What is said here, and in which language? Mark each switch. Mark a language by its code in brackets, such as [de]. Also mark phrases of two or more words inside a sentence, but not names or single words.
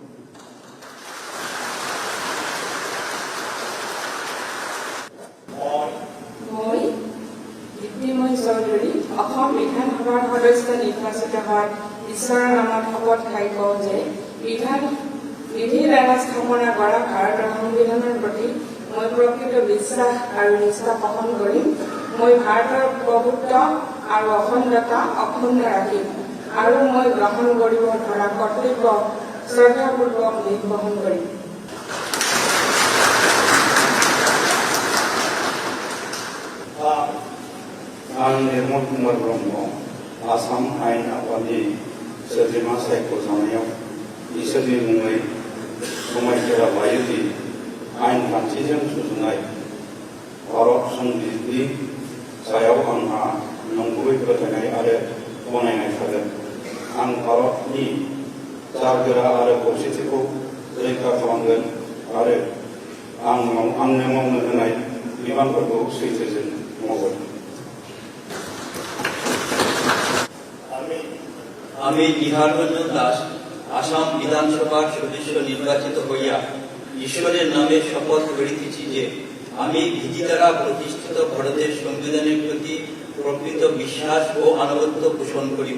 [as] মই দীপ্তিময় চৌধুৰী অসম বিধানসভাৰ সদস্য নিৰ্বাচিত হোৱাৰ ঈশ্বৰৰ নামত শপত খাই কওঁ যে বিধিৰ দ্বাৰা স্থাপনা কৰা ভাৰতৰ সংবিধানৰ প্ৰতি মই প্ৰকৃত বিশ্বাস আৰু নিষ্ঠা পোষণ কৰিম। মই ভাৰতৰ প্ৰভুত্ব আৰু অখণ্ডতা অক্ষুণ্ণ ৰাখিম আৰু মই গ্ৰহণ কৰিব ধৰা কৰ্তব্য শ্ৰদ্ধাপূৰ্বক নিৰ্বাহন কৰিম। [brx] आं निर्मल कुमार ब्रह्म आसाम आयेन आफादनि सोद्रोमा सायख'जानायाव इसोरनि मुङै समायखेरा लायो दि आयेन खान्थिजों सुजुनाय भारत संबिजितनि सायाव आंहा नंगुबै फोथायनाय आरो गनायनाय थागोन। आं भारतनि जारगोरा आरो खौसेथिखौ रैखा खालामगोन आरो आंनो मावनो होनाय बिबानफोरखौ सैथोजों मावगोन। [bn] আমি বিহাররঞ্জন দাস আসাম বিধানসভার সদস্য নির্বাচিত হইয়া ঈশ্বরের নামে শপথ করিতেছি যে আমি বিধি দ্বারা প্রতিষ্ঠিত ভারতের সংবিধানের প্রতি প্রকৃত বিশ্বাস ও আনুগত্য পোষণ করিব।